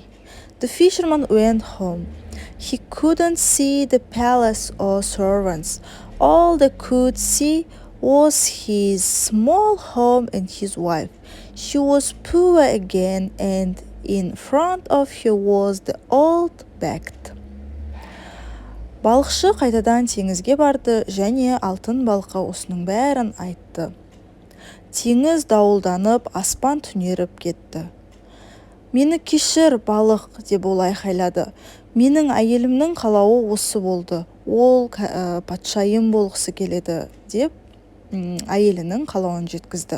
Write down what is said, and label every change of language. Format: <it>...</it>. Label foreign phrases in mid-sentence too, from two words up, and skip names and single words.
<en>The fisherman went home. He couldn't see the palace or servants. All they could see was his small home and his wife. She was poor again, and in front of her was the old back.</en> <kk>Балықшы қайтадан теңізге барды және алтын балыққа осының бәрін айтты. Теңіз дауылданып, аспан түнеріп кетті. Мені кешір, балық, деп ол айқайлады. Менің әйелімнің қалауы осы болды. Ол патшайым болғысы келеді, деп әйелінің қалауын жеткізді.</kk>